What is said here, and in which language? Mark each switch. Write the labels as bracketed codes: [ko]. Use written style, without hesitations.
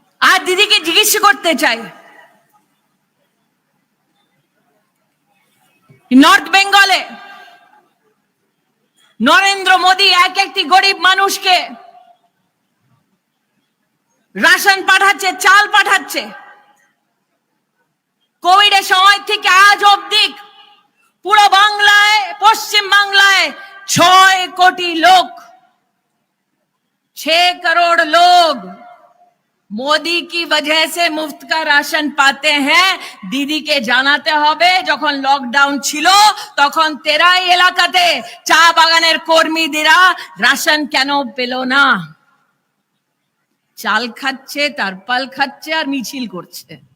[bn] আর দিদিকে জিজ্ঞেস করতে চাই, নর্থ বেঙ্গলে নরেন্দ্র মোদী এক একটি গরিব মানুষকে রাশন পাঠাচ্ছে, চাল পাঠাচ্ছে। কোভিডের সময় থেকে আজ অবধি পুরো বাংলায়, পশ্চিম বাংলায় 6 কোটি লোক, [hi] 6 करोड़ लोग मोदी की वजह से मुफ्त का राशन पाते हैं। [bn] দিদিকে জানাতে হবে যখন লকডাউন ছিল তখন তেরাই এলাকাতে চা বাগানের কর্মীরা রাশন কেন পেল না। চাল খাচ্ছে, তারপাল খাচ্ছে আর মিছিল করছে।